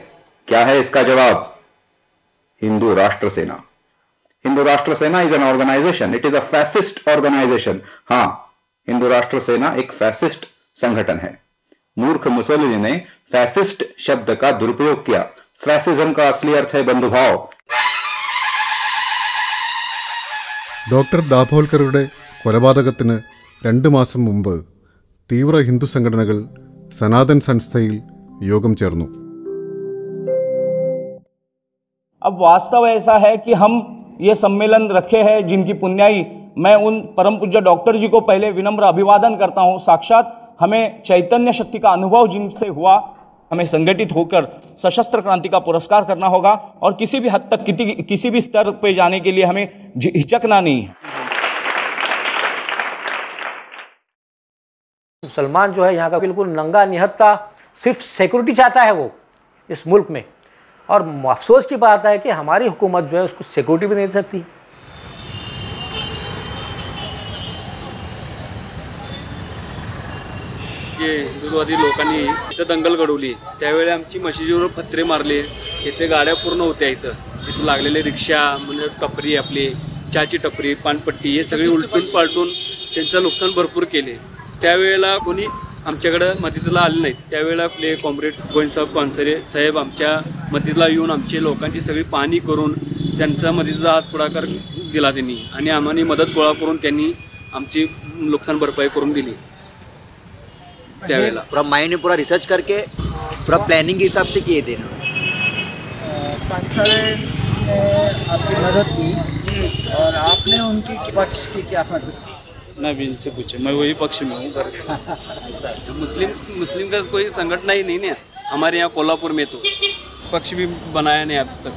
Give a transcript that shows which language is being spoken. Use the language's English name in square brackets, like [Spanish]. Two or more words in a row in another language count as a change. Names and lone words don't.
[Hindi] क्या है इसका जवाब? हिंदू राष्ट्र सेना। [English] Hindu Rashtra Sena is an organisation, it is a fascist organisation. [Hindi] हाँ, हिंदू राष्ट्र सेना एक फैसिस्ट संगठन है। मूर्ख मुसोलिनी ने फैसिस्ट शब्द का दुरुपयोग किया। फैसिज्म का असली अर्थ है बंधुभाव। [Malayalam] ഡോക്ടർ ദാഭോൽക്കറുടെ കൊലപാതകത്തിന് 2 മാസം മുമ്പ് തീവ്ര ഹിന്ദു സംഘടനകൾ സനാതൻ സംസ്ഥയിൽ യോഗം ചേർന്നു. [Hindi] अब वास्तव ऐसा है कि हम ये सम्मेलन रखे हैं जिनकी पुण्याई मैं उन परम पूज्य डॉक्टर जी को पहले विनम्र अभिवादन करता हूँ। साक्षात हमें चैतन्य शक्ति का अनुभव जिनसे हुआ, हमें संगठित होकर सशस्त्र क्रांति का पुरस्कार करना होगा और किसी भी हद तक किसी भी स्तर पे जाने के लिए हमें हिचकना नहीं है। मुसलमान जो है यहाँ का बिल्कुल नंगा निहत्था, सिर्फ सिक्योरिटी चाहता है वो इस मुल्क में, और अफसोस की बात है कि हमारी हुकूमत जो है उसको सिक्योरिटी भी नहीं दे सकती। [Marathi] जे हिंदुत्ववादी लोकांनी इथं दंगल घडवली त्यावेळी आमची मशिदीवर पत्रे मारले, इथे गाड्या पूर्ण होत्या, इथं लागलेले रिक्षा म्हणजे टपरी, आपली चहाची टपरी, पानपट्टी, हे सगळे उलटून पालटून त्यांचं नुकसान भरपूर केले। त्यावेळेला कोणी आमच्याकडे मदतीला आले नाहीत। त्यावेळेला आपले कॉम्रेड गोविंदसाहेब पानसरे साहेब आमच्या मदतीला येऊन आमची लोकांची सगळी पाहणी करून त्यांचा मदतीचा हात पुढाकार दिला त्यांनी आणि आम्हाला मदत गोळा करून त्यांनी आमची नुकसान भरपाई करून दिली। [Hindi] पूरा माइंड में पूरा रिसर्च करके पूरा प्लानिंग के हिसाब से किए थे ना। पानसरे ने आपकी मदद की और आपने उनकी पक्ष की क्या मदद की? मैं भी इनसे पूछे, मैं वही पक्ष में हूँ। मुस्लिम का कोई संगठन ही नहीं है हमारे यहाँ कोल्हापुर में, तो पक्ष भी बनाया नहीं अब तक।